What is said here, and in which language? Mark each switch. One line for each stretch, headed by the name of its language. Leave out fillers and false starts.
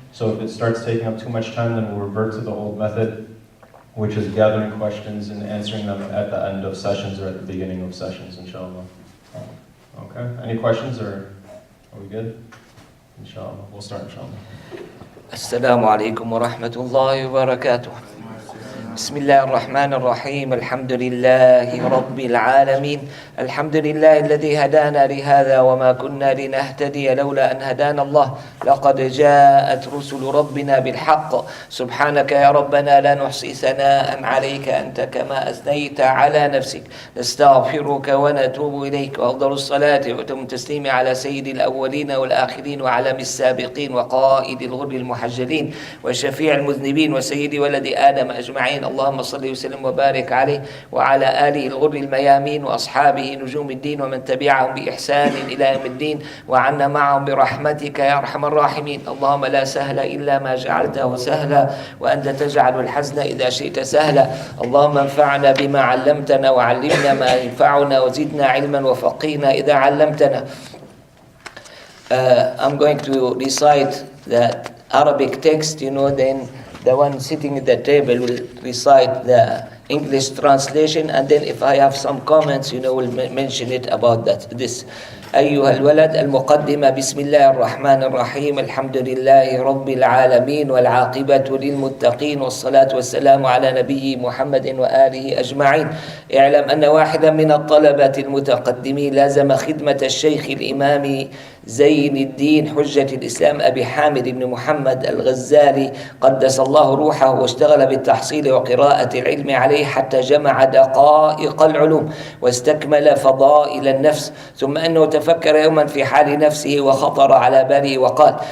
English: So if it starts taking up too much time, then we'll revert to the old method, which is gathering questions and answering them at the end of sessions or at the beginning of sessions, inshallah. Okay, any questions, or are we good? Inshallah, we'll start, inshallah.
Arabic: Assalamu alaikum wa rahmatullahi wa barakatuh. بسم الله الرحمن الرحيم الحمد لله رب العالمين الحمد لله الذي هدانا لهذا وما كنا لنهتدي لولا أن هدانا الله لقد جاءت رسل ربنا بالحق سبحانك يا ربنا لا نحصي ثناء عليك أنت كما أثنيت على نفسك نستغفرك ونتوب إليك وأفضل الصلاة وأتم التسليم على سيد الأولين والآخرين وعلم السابقين وقائد الغر المحجلين وشفيع المذنبين وسيد ولد آدم أجمعين اللهم صل وسلم وبارك عليه وعلى آله الغر الميامين وأصحابه نجوم الدين ومن تبعهم بإحسان إلى يوم الدين وعنا معهم برحمتك يا أرحم الراحمين اللهم لا سهل إلا ما جعلته سهلا وأنت تجعل الحزن إذا شئت سهلا اللهم انفعنا بما علمتنا وعلمنا ما ينفعنا وزدنا علما وفقهنا إذا علمتنا.
English: I'm going to recite the Arabic text, then the one sitting at the table will recite the English translation, and then if I have some comments, we'll mention it about this.
Arabic: أيها الولد المقدمة بسم الله الرحمن الرحيم الحمد لله رب العالمين والعاقبة للمتقين والصلاة والسلام على نبي محمد وآله أجمعين. اعلم أن واحدا من الطلبة المتقدمين لازم خدمة الشيخ الإمام زين الدين حجة الإسلام أبي حامد بن محمد الغزالي قدس الله روحه واشتغل بالتحصيل وقراءة العلم عليه حتى جمع دقائق العلوم واستكمل فضائل النفس ثم أنه تفكر يوما في حال نفسه وخطر على باله وقال